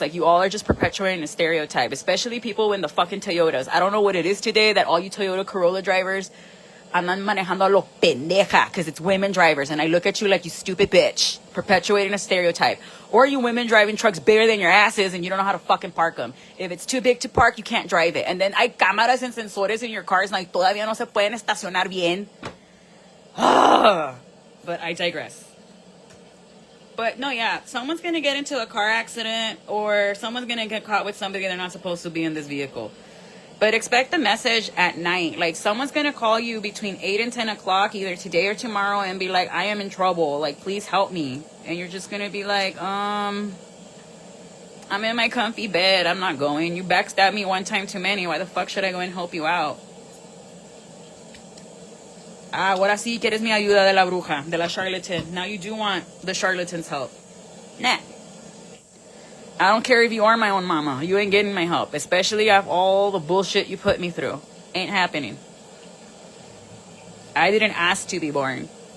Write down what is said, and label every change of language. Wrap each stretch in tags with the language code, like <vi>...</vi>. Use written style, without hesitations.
<en>Like, you all are just perpetuating a stereotype, especially people in the fucking Toyotas. I don't know what it is today that all you Toyota Corolla drivers</en> <es>andan manejando a lo pendeja,</es> <en>because it's women drivers, and I look at you like, you stupid bitch, perpetuating a stereotype. Or you women driving trucks bigger than your asses, and you don't know how to fucking park them. If it's too big to park, you can't drive it. And then</en> <es>hay cámaras</es> <en>and</en> <es>sensores</es> <en>in your cars, like,</en> <es>todavía no se pueden estacionar bien.</es> <en>But I digress. But no, yeah, someone's going to get into a car accident, or someone's going to get caught with somebody they're not supposed to be in this vehicle. But expect the message at night. Like, someone's going to call you between 8 and 10 o'clock, either today or tomorrow, and be like, I am in trouble. Like, please help me. And you're just going to be like, I'm in my comfy bed. I'm not going. You backstabbed me one time too many. Why the fuck should I go and help you out?</en> <es>Ahora sí quieres mi ayuda de la bruja, de la charlatan.</es> <en>Now you do want the charlatan's help. Nah. I don't care if you are my own mama. You ain't getting my help. Especially after all the bullshit you put me through. Ain't happening. I didn't ask to be born.</en>